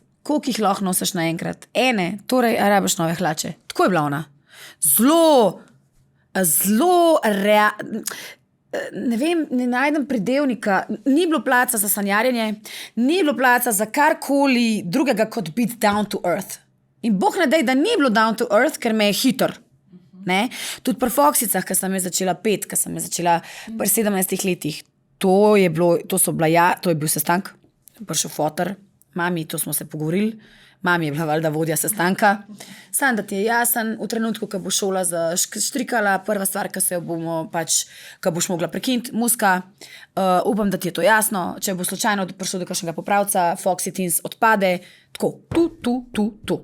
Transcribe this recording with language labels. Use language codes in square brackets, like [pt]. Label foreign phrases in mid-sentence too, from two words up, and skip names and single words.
[sl] Koliko jih lahko nosiš naenkrat? 1. Torej, a rabiš nove hlače. Tako je bila ona. Zelo ne vem, ne najdem pridevnika, ni bilo placa za sanjarjenje, ni bilo placa za karkoli drugega kot biti [en] down to earth. [sl] In Bog ne dej, da ni bilo [en] down to earth, [sl] ker me je hitro. Tudi pri Foxicah, ko sem je začela pet, ko sem je začela pri 17 letih, to je bil sestank, prišel foter, mami, to smo se pogovorili, mami je bila valjda vodja sestanka, sam da ti je jasen, v trenutku, ko bo šola zaštrikala, prva stvar, ko boš mogla prekiniti, muska, upam, da ti je to jasno, če bo slučajno prišlo do kakšnega popravca, Foxy Teens odpade, tako, tu.